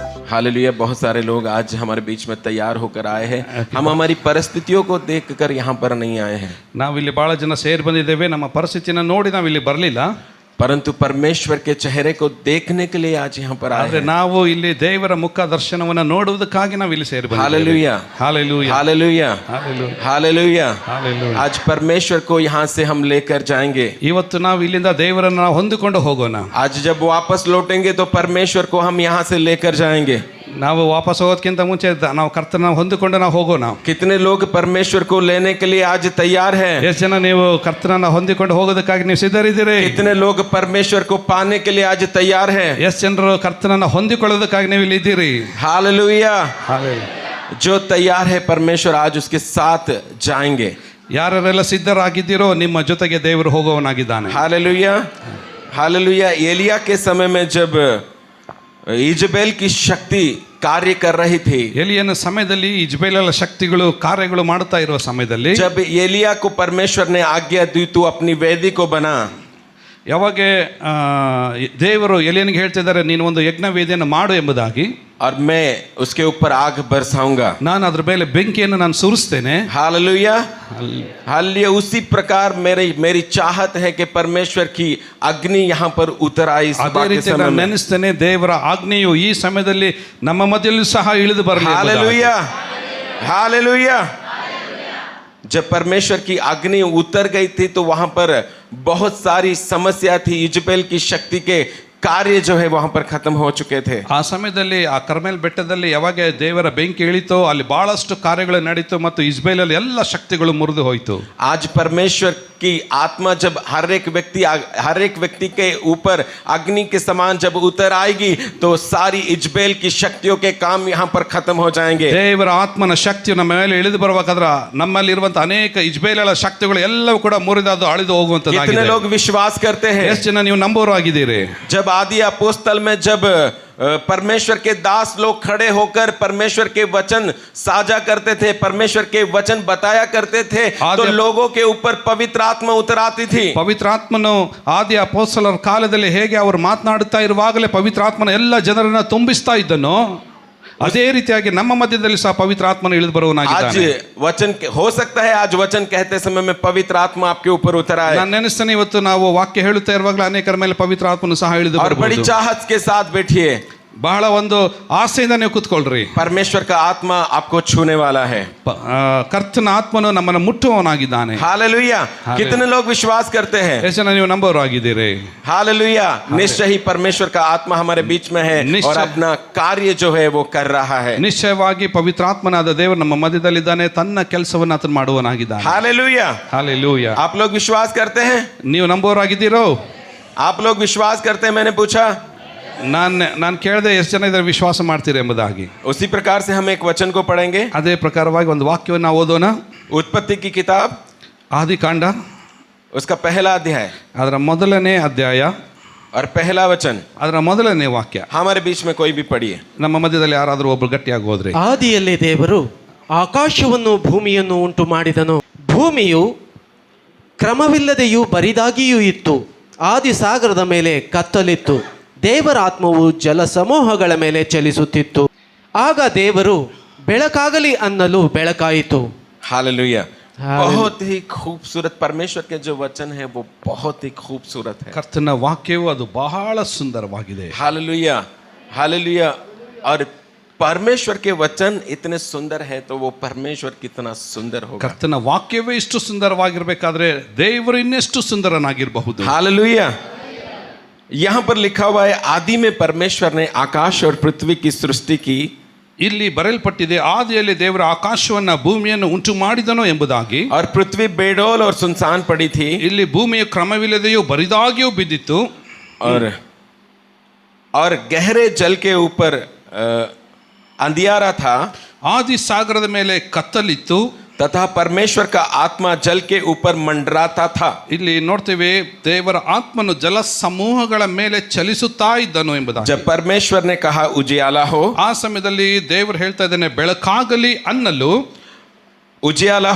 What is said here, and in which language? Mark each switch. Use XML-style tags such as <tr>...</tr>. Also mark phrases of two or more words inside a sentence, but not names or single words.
<hi>हालेलुया। बहुत सारे लोग आज हमारे बीच में तैयार होकर आए हैं। हम हमारी परिस्थितियों को देखकर यहाँ पर नहीं आए हैं,</hi> <kn>ನಾವಿಲ್ಲಿ ಬಹಳ ಜನ ಸೇರಿ ಬಂದಿದ್ದೇವೆ. ನಮ್ಮ ಪರಿಸ್ಥಿತಿನ ನೋಡಿ ನಾವಿಲ್ಲಿ ಬರಲಿಲ್ಲ,</kn> <hi>परंतु परमेश्वर के चेहरे को देखने के लिए आज यहाँ पर आए</hi> <kn>ಆದ್ರೆ</kn> <hi>हैं।</hi> <kn>ನಾವು ಇಲ್ಲಿ ದೇವರ ಮುಖ ದರ್ಶನವನ್ನ ನೋಡುವುದಕ್ಕಾಗಿ ನಾವು ಇಲ್ಲಿ ಸೇರಿ ಬಂದಿದ್ದೇವೆ.</kn> <hi>हालेलुया,</hi> <kn>ಹಾಲೆಲೂಯಾ,</kn> <hi>हालेलुया,</hi> <kn>ಹಾಲೆಲೂಯಾ,</kn> <hi>हालेलुया।</hi> <kn>ಹಾಲೆಲೂಯಾ.</kn> <hi>आज परमेश्वर को यहाँ से हम लेकर जाएंगे।</hi> <kn>ಇವತ್ತು ನಾವು ಇಲ್ಲಿಂದ ದೇವರನ್ನ ನಾವು ಹೊಂದಿಕೊಂಡು ಹೋಗೋಣ.</kn> <hi>आज जब वापस लौटेंगे तो परमेश्वर को हम यहाँ से लेकर जाएंगे।</hi> <kn>ನಾವು ವಾಪಸ್ ಹೋಗೋದಕ್ಕಿಂತ ಮುಂಚೆ ನಾವು ಕರ್ತನ ಹೊಂದಿಕೊಂಡು ನಾವು ಹೋಗೋಣ.</kn> <hi>कितने लोग परमेश्वर को लेने के लिए आज तैयार हैं?</hi> <kn>ಎಷ್ಟು ಜನ ನೀವು ಕರ್ತನನ್ನ ಹೊಂದಿಕೊಂಡು ಹೋಗೋದಕ್ಕಾಗಿ ನೀವು ಸಿದ್ಧರಿದ್ದೀರಿ?</kn> <hi>कितने लोग परमेश्वर को पाने के लिए आज तैयार हैं?</hi> <kn>ಎಷ್ಟು ಜನರು ಕರ್ತನನ್ನ ಹೊಂದಿಕೊಳ್ಳೋದಕ್ಕಾಗಿ ನೀವು ಇಲ್ಲಿ ಇದ್ದೀರಿ?</kn> <hi>हालेलुया।</hi> <kn>ಹಾಲೆಲೂಯಾ.</kn> <hi>जो तैयार है परमेश्वर आज उसके साथ जाएंगे।</hi> <kn>ಯಾರೆಲ್ಲ ಸಿದ್ಧರಾಗಿದ್ದೀರೋ ನಿಮ್ಮ ಜೊತೆಗೆ ದೇವರು ಹೋಗುವವನಾಗಿದ್ದಾನೆ.</kn> <hi>हालेलुया, हालेलुया। एलिया के समय में जब इजबेल की शक्ति कार्य कर रही थी,</hi> <kn>ಎಲಿಯನ ಸಮಯದಲ್ಲಿ ಇಜ್ಬೇಲನ ಶಕ್ತಿಗಳು ಕಾರ್ಯಗಳು ಮಾಡುತ್ತಾ ಇರುವ ಸಮಯದಲ್ಲಿ,</kn> <hi>जब एलिया को परमेश्वर ने आज्ञा दी तू अपनी वेदी को बना,</hi> <kn>ಯಾವಾಗ ದೇವರು ಎಲಿಯನಿಗೆ ಹೇಳ್ತಿದ್ದಾರೆ ನೀನು ಒಂದು ಯಜ್ಞ ವೇದಿಯನ್ನು ಮಾಡು ಎಂಬುದಾಗಿ,</kn> <hi>और मैं उसके ऊपर आग बरसाऊंगा,</hi> <kn>ನಾನು ಅದ್ರ ಮೇಲೆ ಬೆಂಕಿಯನ್ನು ನಾನು ಸುರಿಸ್ತೇನೆ.</kn> <hi>हालेलुया, हालेलुया। उसी प्रकार मेरी चाहत है कि परमेश्वर की अग्नि यहाँ पर उतर आई इस</hi> <kn>ಅದೇ ರೀತಿ ನಾನು ನೆನೆಸ್ತೇನೆ, ದೇವರ ಆಜ್ಞೆಯು ಈ ಸಮಯದಲ್ಲಿ ನಮ್ಮ ಮಧ್ಯದಲ್ಲಿ ಸಹ ಇಳಿದು ಬರಲಿ.</kn> <hi>हालेलुया, हालेलुया। जब परमेश्वर की अग्नि उतर गई थी तो वहां पर बहुत सारी समस्या थी। इजबेल की शक्ति के कार्य जो है वहां पर खत्म हो चुके थे।</hi> <kn>ಆ ಸಮಯದಲ್ಲಿ ಆ ಕರ್ಮೆಲ್ ಬೆಟ್ಟದಲ್ಲಿ ಯಾವಾಗ ದೇವರ ಬೆಂಕಿ ಇಳಿತೋ ಅಲ್ಲಿ ಬಹಳಷ್ಟು ಕಾರ್ಯಗಳು ನಡೀತು ಮತ್ತು ಇಜ್ಬೇಲಲ್ಲಿ ಎಲ್ಲ ಶಕ್ತಿಗಳು ಮುರಿದು ಹೋಯಿತು.</kn> <hi>आज परमेश्वर की आत्मा जब हर एक व्यक्ति के ऊपर अग्नि के समान जब उतर आएगी तो सारी इजबेल की शक्तियों के काम यहाँ पर खत्म हो जाएंगे।</hi> <kn>ದೇವರ ಆತ್ಮನ ಶಕ್ತಿಯು ನಮ್ಮ ಮೇಲೆ ಇಳಿದು ಬರಬೇಕಾದ್ರೆ ನಮ್ಮಲ್ಲಿ ಇರುವಂತಹ ಅನೇಕ ಇಜ್ಬೇಲಳ ಶಕ್ತಿಗಳು ಎಲ್ಲವೂ ಕೂಡ ಮುರಿದು ಅಳಿದು ಹೋಗುವಂತದ್ದಾಗಿದೆ.</kn> <hi>कितने लोग विश्वास करते हैं?</hi> <kn>ಎಷ್ಟು ಜನ ನೀವು ನಂಬೋರು ಆಗಿದ್ದೀರಿ?</kn> <hi>जब आदि अपोस्तल में जब परमेश्वर के दास लोग खड़े होकर परमेश्वर के वचन साझा करते थे, परमेश्वर के वचन बताया करते थे, तो लोगों के ऊपर पवित्र आत्मा उतर आती थी।</hi> <kn>ಪವಿತ್ರ ಆತ್ಮನು ಆದಿ ಅಪೊಸ್ತಲರ ಕಾಲದಲ್ಲಿ ಹೇಗೆ ಅವರು ಮಾತನಾಡುತ್ತಾ ಇರುವಾಗಲೇ ಪವಿತ್ರ ಆತ್ಮನ ಎಲ್ಲ ಜನರನ್ನ ತುಂಬಿಸ್ತಾ ಇದ್ದನೋ ಅದೇ ರೀತಿಯಾಗಿ ನಮ್ಮ ಮಧ್ಯದಲ್ಲಿ ಸಹ ಪವಿತ್ರ ಆತ್ಮನ ಇಳಿದು ಬರುವವನಾಗಿದ್ದಾನೆ.</kn> <hi>आज वचन हो सकता है आज वचन कहते समय में पवित्र आत्मा आपके ऊपर उतर आए।</hi> <kn>ನಾನು ನೆನೆಸ್ತೇನೆ ಇವತ್ತು ನಾವು ವಾಕ್ಯ ಹೇಳುತ್ತಾ ಇರುವಾಗಲೇ ಅನೇಕರ ಮೇಲೆ ಪವಿತ್ರ ಆತ್ಮನು ಸಹ ಇಳಿದು</kn> <hi>और बड़ी</hi> <kn>ಬರಬಹುದು.</kn> <hi>चाहत के साथ बैठिए,</hi> <kn>ಬಹಳ ಒಂದು ಆಸೆಯಿಂದ ನೀವು ಕೂತ್ಕೊಳ್ರಿ.</kn> <hi>परमेश्वर का आत्मा आपको छूने वाला है।</hi> <kn>ಕರ್ತನ ಆತ್ಮನು ನಮ್ಮನ್ನು ಮುಟ್ಟುವವನಾಗಿದ್ದಾನೆ.</kn> <hi>हालेलुया। कितने लोग विश्वास करते हैं?</hi> <kn>ಎಷ್ಟು ಜನ ನೀವು ನಂಬೋರು ಆಗಿದ್ದೀರಿ?</kn> <hi>हालेलुया। निश्चय ही परमेश्वर का आत्मा हमारे बीच में है और अपना कार्य जो है वो कर रहा है।</hi> <kn>ನಿಶ್ಚಯವಾಗಿ ಪವಿತ್ರಾತ್ಮನಾದ ದೇವರು ನಮ್ಮ ಮಧ್ಯದಲ್ಲಿದ್ದಾನೆ, ತನ್ನ ಕೆಲಸವನ್ನು ಆತನು ಮಾಡುವವನಾಗಿದ್ದಾನೆ.</kn> <hi>हालेलुया,</hi> <kn>ಹಾಲೆಲೂಯಾ.</kn> <hi>आप लोग विश्वास करते हैं?</hi> <kn>ನೀವು ನಂಬೋರು ಆಗಿದ್ದೀರೋ?</kn> <hi>आप लोग विश्वास करते हैं? मैंने पूछा,</hi> <kn>ನಾನು ಕೇಳಿದೆ ಎಷ್ಟು ಜನ ಇದರ ವಿಶ್ವಾಸ ಮಾಡ್ತೀರಿ ಎಂಬುದಾಗಿ.</kn> <hi>उसी प्रकार से हम एक वचन को पढ़ेंगे।</hi> <kn>ಅದೇ ಪ್ರಕಾರವಾಗಿ ಒಂದು ವಾಕ್ಯವನ್ನು ನಾವು ಓದೋಣ.</kn> <hi>उत्पत्ति की किताब</hi> <kn>ಆದಿಕಾಂಡ</kn> <hi>उसका पहला अध्याय</hi> <kn>ಅದರ ಮೊದಲನೇ ಅಧ್ಯಾಯ</kn> <hi>और पहला वचन।</hi> <kn>ಅದರ ಮೊದಲನೇ ವಾಕ್ಯ</kn> <hi>हमारे बीच में कोई भी पढ़िए।</hi> <kn>ನಮ್ಮ ಮಧ್ಯದಲ್ಲಿ ಯಾರಾದರೂ ಒಬ್ರು ಗಟ್ಟಿಯಾಗಿ ಹೋದ್ರಿ. ಆದಿಯಲ್ಲಿ ದೇವರು ಆಕಾಶವನ್ನು ಭೂಮಿಯನ್ನು ಉಂಟು ಮಾಡಿದನು. ಭೂಮಿಯು ಕ್ರಮವಿಲ್ಲದೆಯೂ ಬರಿದಾಗಿಯೂ ಇತ್ತು. ಆದಿ ಸಾಗರದ ಮೇಲೆ ಕತ್ತಲಿತ್ತು. ದೇವರ ಆತ್ಮವು ಜಲ ಸಮೂಹಗಳ ಮೇಲೆ ಚಲಿಸುತ್ತಿತ್ತು. ಆಗ ದೇವರು ಬೆಳಕಾಗಲಿ ಅನ್ನಲು ಬೆಳಕಾಯಿತು.</kn> <hi>हालेलुया। बहुत ही खूबसूरत परमेश्वर के जो वचन है वो बहुत ही खूबसूरत है।</hi> <kn>ಕರ್ತನ ವಾಕ್ಯವು ಅದು ಬಹಳ ಸುಂದರವಾಗಿದೆ.</kn> <hi>हालेलुया, हालेलुया। और परमेश्वर के वचन इतने सुंदर है तो वो परमेश्वर कितना सुंदर होगा।</hi> <kn>ಕರ್ತನ ವಾಕ್ಯವೇ ಇಷ್ಟು ಸುಂದರವಾಗಿರಬೇಕಾದ್ರೆ ದೇವರು ಇನ್ನೆಷ್ಟು ಸುಂದರನಾಗಿರಬಹುದು.</kn> <hi>हालेलुया। यहाँ पर लिखा हुआ है आदि में परमेश्वर ने आकाश और पृथ्वी की सृष्टि की।</hi> <kn>ಇಲ್ಲಿ ಬರೆಯಲ್ಪಟ್ಟಿದೆ ಆದಿಯಲ್ಲಿ ದೇವರು ಆಕಾಶವನ್ನ ಭೂಮಿಯನ್ನು ಉಂಟು ಮಾಡಿದನು ಎಂಬುದಾಗಿ.</kn> <hi>और पृथ्वी बेडोल और सुनसान पड़ी थी।</hi> <kn>ಇಲ್ಲಿ ಭೂಮಿಯ ಕ್ರಮವಿಲ್ಲದೆಯೂ ಬರಿದಾಗಿಯೂ ಬಿದ್ದಿತ್ತು.</kn> <hi>और गहरे जल के ऊपर अंधियारा था।</hi> <kn>ಆದಿ ಸಾಗರದ ಮೇಲೆ ಕತ್ತಲಿತ್ತು.</kn> <hi>तथा परमेश्वर का आत्मा जल के ऊपर मंडराता था।</hi> <kn>ಇಲ್ಲಿ ನೋಡ್ತೇವೆ ದೇವರ ಆತ್ಮನು ಜಲ ಸಮೂಹಗಳ ಮೇಲೆ ಚಲಿಸುತ್ತಾ ಇದ್ದನು ಎಂಬುದಾಗಿ.</kn> <hi>जब परमेश्वर ने कहा उजियाला हो,</hi> <kn>ಆ ಸಮಯದಲ್ಲಿ ದೇವರು ಹೇಳ್ತಾ ಇದ್ದಾನೆ ಬೆಳಕಾಗಲಿ ಅನ್ನಲು</kn> <hi>उजियाला हो गया।</hi>